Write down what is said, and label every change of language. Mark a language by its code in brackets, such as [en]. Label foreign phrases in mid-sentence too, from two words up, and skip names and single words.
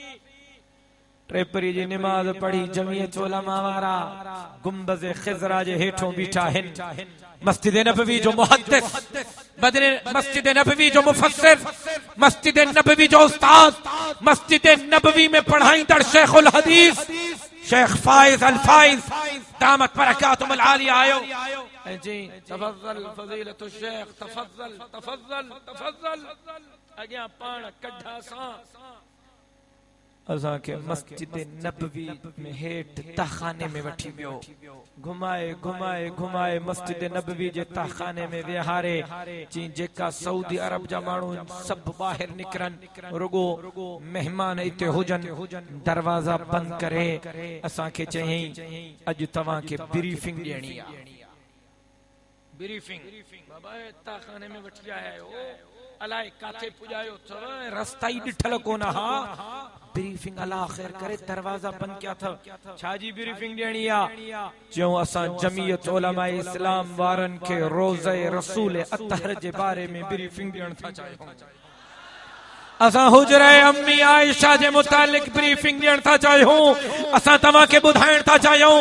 [sd] ट्रेपरी जी नमाज़ पढ़ी जमीयत उलमा वारा गुंबज़ ख़िज़रा जे हेठों बीठा आहिनि। मस्जिद नबवी जो मुहद्दिस, मस्जिद नबवी जो मुफस्सिर, मस्जिद नबवी जो उस्ताद, मस्जिद नबवी में पढ़ाईंदड़ शेखुल हदीस शेख फाइज अल फाइज [ar] دامت بركاته العالية [sd] आयो। जी [ar] تفضل فضيلة الشيخ تفضل تفضل تفضل [sd] अॻियां पाण कढा सां असां के मस्जिद नबवी में हेठ तहखाने में वठी वियो घुमाए घुमाए घुमाए मस्जिद नबवी जे तहखाने में विहारे जी जेका सऊदी अरब जा माण्हू सब ॿाहिरि निकरन रुगो मेहमान इते हुजन दरवाजा बंद करे असां के चयई अॼु तव्हां के ब्रीफिंग ॾियणी आहे ब्रीफिंग बाबा तहखाने में वठी आया आहियो अलाए काथे पुॼायो अथव रस्ता ई ॾिठल कोन हा ब्रीफिंग अल्लाह ख़ैर करे दरवाजा बंद क्या था छाजी ब्रीफिंग ॾियणी आहे जो असां जमीयत उलमा इस्लाम वारन के रोज़े रसूल अतहर जे बारे में ब्रीफिंग ॾियण था चाहियूं असां हुजरे अम्मी आयशा जे मुतालिक ब्रीफिंग ॾियण था चाहियूं असां तव्हां के ॿुधाइण था चाहियूं